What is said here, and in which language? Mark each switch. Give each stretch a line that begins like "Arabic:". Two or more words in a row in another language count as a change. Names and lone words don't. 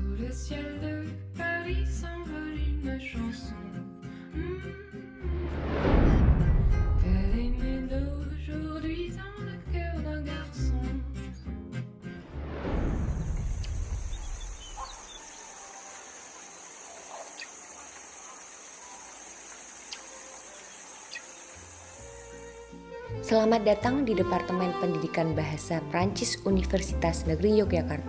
French: le ciel de Paris s'envole une chanson. Elle est née d'aujourd'hui dans le cœur d'un garçon.
Indonesian: Selamat datang di Departemen Pendidikan Bahasa Prancis Universitas Negeri Yogyakarta.